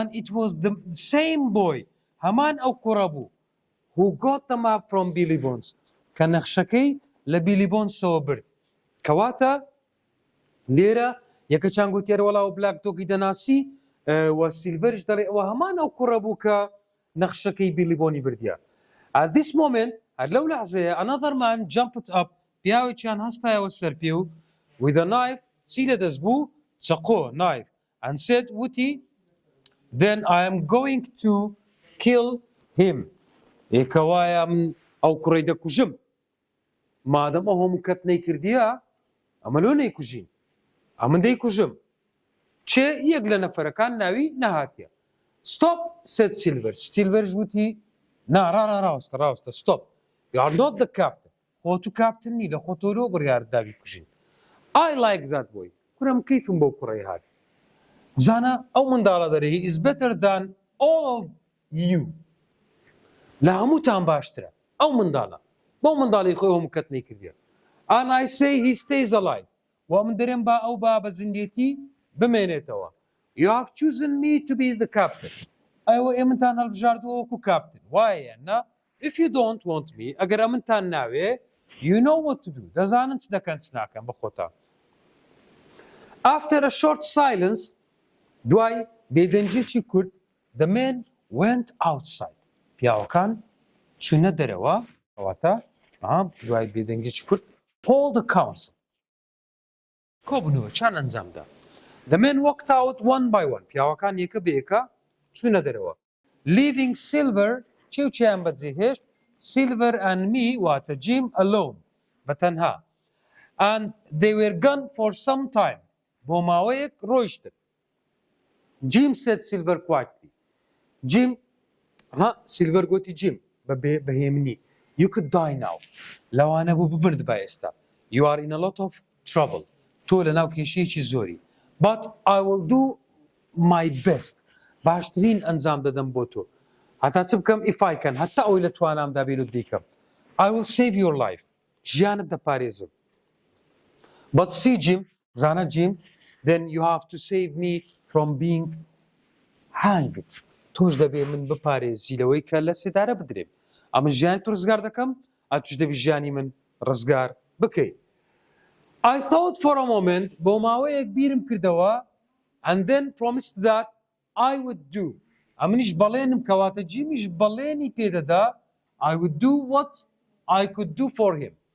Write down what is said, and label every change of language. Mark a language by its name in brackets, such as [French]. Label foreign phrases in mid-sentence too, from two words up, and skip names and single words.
[English] it was the same boy [Central Kurdish] هەمان ئەو کوڕە بوو [English] who got the map from Billy Bones [Central Kurdish] کە نەخشەکەی لە بیلی بۆنسەوە برد کەواتە لێرە یەکەچیان گوتیێرە وەڵاو بلاکتۆپی دەناسی وە سیلڤەرش دەڵێ ئەوە هەمان ئەو کوڕە بوو کە نەخشەکەی بیلی بۆنی بردیە [English] At this moment [Central Kurdish] هەر لەو لەحزەیە [English] another man jumped up [Central Kurdish] پیاوێکیان هەستایەوە سەر پێ و [English] with a knife [Central Kurdish] چی لەدەست بوو چەقۆ [English] knife and said وتی then I am going to kill him [Central Kurdish] ئێکەوایە من ئەو کوڕەی دەکوژم مادەم ئەو هەموو کەت نەیکردیە ئەمە لۆ نەیکوژین ئەمن دەیکوژم چێ یەک لە نەفەرەکان ناوی نەهاتیە [English] stop said Silver [Central Kurdish] Silverش وتی نا ڕاستە [English] stop you are not the captain [Central Kurdish] خۆ تو کاپتن نی لە خۆتۆرۆ بڕیارداوی کوژین [English] I like that boy [Central Kurdish] کوڕم کەیفم بۆ کوڕەی هات زانە ئەو منداڵە دەرێ [English] he is better than all of you [Central Kurdish] لە هەمووتان باشترە ئەو منداڵە بۆ منداڵی خۆی هەموو کەت نەیکردیە [English] and I say he stays alive [Central Kurdish] و من دەرێم با ئەو با بە زیندێتی بمێنێتەوە [English] you have chosen me to be the captain [Central Kurdish] ئەوە ئێمەتان هەڵبژاردووە وەکو کاپتن وایە نا [English] if you don't want me [Central Kurdish] ئەگەر ئەمنتان ناوێ [English] you know what to do [Central Kurdish] دەزانن چ دەکەن چ ناکەن بە خۆتان [English] after a short silence [Central Kurdish] دوای بێدەنجێکی کورت [English] the men went outside [Central Kurdish] پیاوەکان چوونە دەرەوە ئەواتە دوای بێدەنگێکی کورت [English] hold the council [Central Kurdish] کۆبنەوە چان ئەنجامدا [English] the men walked out one by one [Central Kurdish] پیاوەکان یەکە بە یەکە چوونە دەرەوە [English] leaving Silver [Central Kurdish] چێوچیان بەجێهێشت [English] Silver and me [Central Kurdish] واتە Jim [English] alone بەتەنها and they were gone for some time [Central Kurdish] بۆ ماوەیەک ڕۆیشتن [English] Jim said Silver quietly Jim Silver [Central Kurdish] گوتی Jim بەهێمنی [English] you could die now [Central Kurdish] لەوانە بوو ببرد با ئێستا [English] you are in a lot of trouble [Central Kurdish] تۆ لە ناو کێشەیەکی زۆری [English] but I will do my best [Central Kurdish] باشترین ئەنجام دەدەم بۆ تۆ هەتا چ بکەم [English] if I can [Central Kurdish] هەتا ئەوی لە توانامدا بێت بیکەم [English] I will save your life [Central Kurdish] ژیانت دەپارێزم [English] but see Jim [Central Kurdish] زانە Jim [English] then you have to save me from being hanged [Central Kurdish] تۆش دەبێ من بپارێزی لەوەی کە لە سێدارە بدرێم ئەمە ژیانی تو ڕزگار دەکەم ئەتوش دەبی ژیانی من ڕزگار بکەیت [English] I thought for a moment [Central Kurdish] بۆ ماوەیەک بیرم کردەوە [English] and then promised that I would do [Central Kurdish] ئەمنیش بەڵێنم کەواتە جیمیش بەڵێنی پێدەدا [English] I would do what I could do for him